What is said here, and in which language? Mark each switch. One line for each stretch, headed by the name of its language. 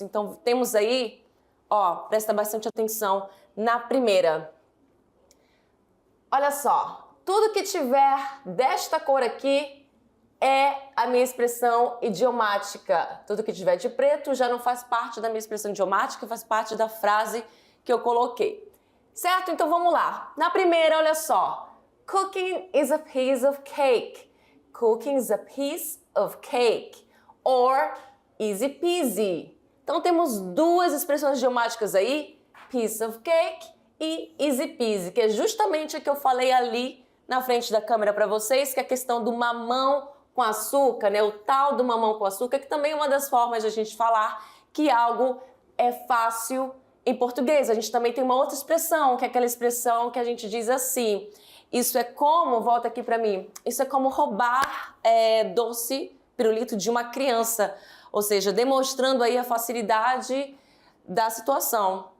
Portuguese: Então, temos aí, presta bastante atenção na primeira. Olha só. Tudo que tiver desta cor aqui é a minha expressão idiomática. Tudo que tiver de preto já não faz parte da minha expressão idiomática, faz parte da frase que eu coloquei. Certo? Então vamos lá. Na primeira, olha só.
English: Cooking is a piece of cake. Cooking is a piece of cake. Or easy peasy.
Portuguese: Então temos duas expressões idiomáticas aí.
English: Piece of cake
Portuguese: e
English: easy peasy,
Portuguese: que é justamente o que eu falei ali na frente da câmera para vocês, que é a questão do mamão com açúcar, né? O tal do mamão com açúcar, que também é uma das formas de a gente falar que algo é fácil em português. A gente também tem uma outra expressão, que é aquela expressão que a gente diz assim, isso é como, volta aqui para mim, isso é como roubar doce, pirulito de uma criança, ou seja, demonstrando aí a facilidade da situação.